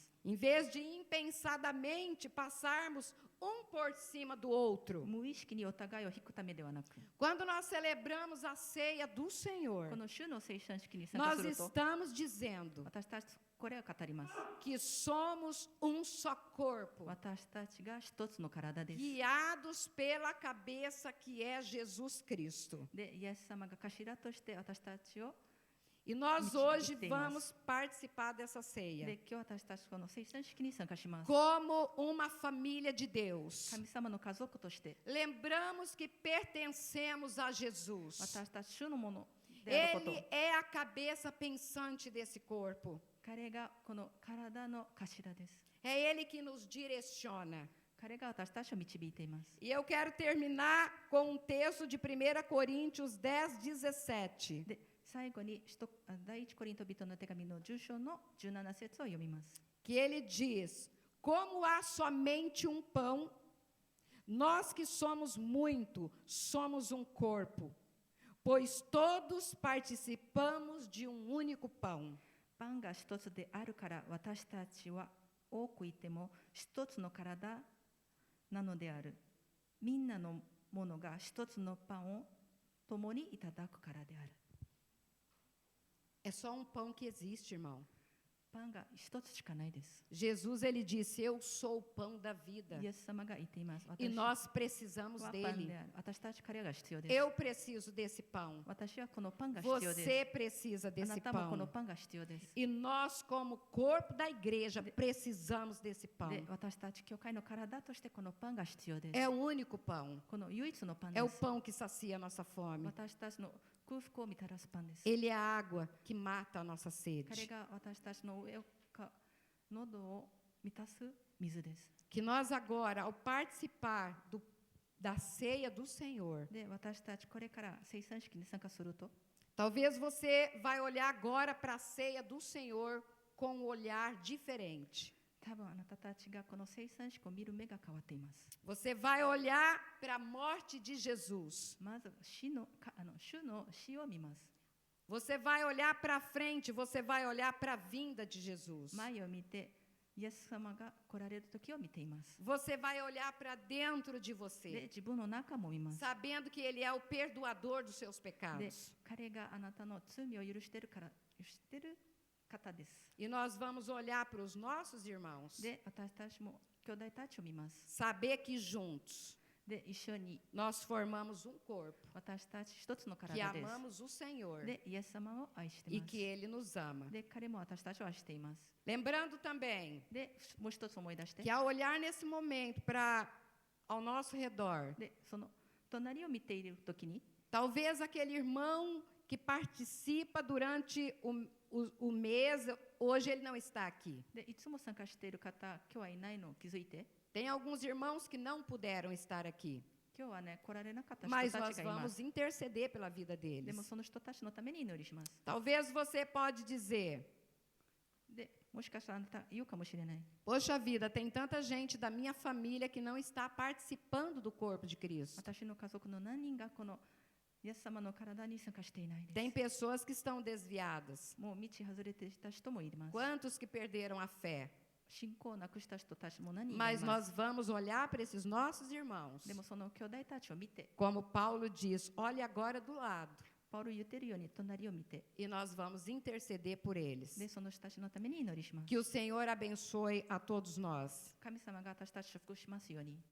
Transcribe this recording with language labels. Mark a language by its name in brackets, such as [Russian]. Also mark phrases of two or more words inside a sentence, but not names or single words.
[Portuguese] Em vez de impensadamente passarmos um por cima do outro. [Japanese] 無意識にお互いを引くためではなく、 [Portuguese] Quando nós celebramos a ceia do [Japanese] こ [Portuguese] Senhor, [Japanese] の主の聖餐式に参加 [Portuguese] nós [Japanese] すると、 [Portuguese] estamos dizendo [Japanese] 私たちこれを語ります。 [Portuguese] que somos um só corpo, [Japanese] 私たちが一つの体です。 [Portuguese] guiados pela cabeça que é Jesus Cristo. [Japanese] で、イエス様が頭として私たちを [Portuguese] E nós Mentira, hoje tem vamos participar dessa ceia [Japanese] で、今日私たちこの聖餐式に参加します。 [Portuguese] como uma família de Deus. [Japanese] 神様の家族として、 [Portuguese] Lembramos que pertencemos a Jesus. [Japanese] 私たち主のものであること、 [Portuguese] Ele é a cabeça pensante desse corpo. [Japanese] 彼がこの体の頭です。 [Portuguese] É Ele que nos direciona. [Japanese] 彼が私たちを導いています。 [Portuguese] E eu quero terminar com um texto de 1 Coríntios 10, 17. [Japanese] で、最後に第一コリント人の手紙の10章の17節を読みます。 [Portuguese] Que ele diz: Como há somente um pão, nós que somos muito, somos um corpo, pois todos participamos de um único pão. [Japanese] パンが一つであるから私たちは多くいても一つの体なのである。みんなのものが一つのパンを共にいただくからである。 [Portuguese] É só um pão que existe, irmão. [Japanese] パンが一つしかないです。 [Portuguese] Jesus, ele disse: Eu sou o pão da vida. [Japanese] イエス様が言っています。 [Portuguese] E [Japanese] 私 [Portuguese] nós precisamos [Japanese] はパン [Portuguese] dele. [Japanese] である。私たち彼が必要です。 [Portuguese] Eu preciso desse pão. [Japanese] 私はこのパンが必要です。 [Portuguese] Você precisa [Japanese] あな [Portuguese] desse [Japanese] たもこの [Portuguese] pão. [Japanese] パンが必要です。 [Portuguese] E nós, como corpo da igreja, precisamos desse pão. [Japanese] で、私たち教会の体としてこのパンが必要です。 [Portuguese] É o único pão. [Japanese] この唯一のパン [Portuguese] É [Japanese] で [Portuguese] o [Japanese] す。 [Portuguese] pão que sacia a nossa fome. [Japanese] 私たちの空腹を満たすパンです。 [Portuguese] Ele é a água que mata a nossa [Japanese] 彼 [Portuguese] sede. [Japanese] が私たちの上を喉を満たす水です。 [Portuguese] Que nós agora, ao participar da ceia do Senhor, [Japanese] で、私たちこれから聖餐式に参加すると、 [Portuguese] talvez você vai olhar agora para a ceia do Senhor com um olhar diferente. [Japanese] 多分あなたたちがこの聖餐式を見る目が変わっています。 [Portuguese] Você vai olhar para a morte de Jesus. [Japanese] まず主の死を見ます。 [Portuguese] Você vai olhar para frente, você vai olhar para a vinda de Jesus. [Japanese] 前を見て、イエス様が来られる時を見ています。 [Portuguese] Você vai olhar para dentro de [Japanese] で、 [Portuguese] você, [Japanese] 自分の中も見ます。 [Portuguese] sabendo que Ele é o perdoador dos seus [Japanese] で、 [Portuguese] pecados. [Japanese] 彼があなたの罪を許している方です。 [Portuguese] E nós vamos olhar para os nossos irmãos, [Japanese] で、私たちも兄弟たちを見ます。 [Portuguese] saber que juntos [Japanese] で、一緒に [Portuguese] nós formamos um corpo, [Japanese] 私たち一つの [Portuguese] que [Japanese] 体です。 [Portuguese] amamos o Senhor [Japanese] で、イエス様を愛してい [Portuguese] e [Japanese] ます。 [Portuguese] que Ele nos ama. [Japanese] で、彼も私たちを愛しています。 [Portuguese] Lembrando também [Japanese] で、もう一つ思い出して、 [Portuguese] que ao olhar nesse momento para ao nosso redor, [Japanese] で、その隣を見ているときに、 [Portuguese] talvez aquele irmão que participa durante o mês, hoje ele não está aqui. [Japanese] で、いつも参加している方、今日はいないのを気づいて、 [Portuguese] Tem alguns irmãos que não puderam estar aqui, [Japanese] 今日はね、来られなかった人 [Portuguese] mas [Japanese] た [Portuguese] nós [Japanese] ちがいま [Portuguese] vamos [Japanese] す。 [Portuguese] interceder pela vida [Japanese] で [Portuguese] deles. [Japanese] もその人たちのために祈りします。 [Portuguese] Talvez você pode dizer: [Japanese] で、もしかしたらあなた言うかもしれない。 [Portuguese] Poxa vida, tem tanta gente da minha família que não está participando do corpo de Cristo. [Japanese] 私の家族の何人がこのイエス様の体に参加していないです。 [Portuguese] Tem pessoas que estão desviadas. [Japanese] もう道外れていた人もいます。 [Portuguese] Quantos que perderam a fé? [Japanese] 信仰をなくした人たちも何人もい [Portuguese] Mas [Japanese] ます。 [Portuguese] nós vamos olhar para esses nossos irmãos. [Japanese] でもその兄弟たちを見て、 [Portuguese] Como Paulo diz, olhe agora do lado. [Japanese] パウロ言ってるように隣を見て、 [Portuguese] E nós vamos interceder por eles. [Japanese] でその人たちのために祈りします。 [Portuguese] Que o Senhor abençoe a todos nós. [Japanese] 神様が私たちを祝福しますように。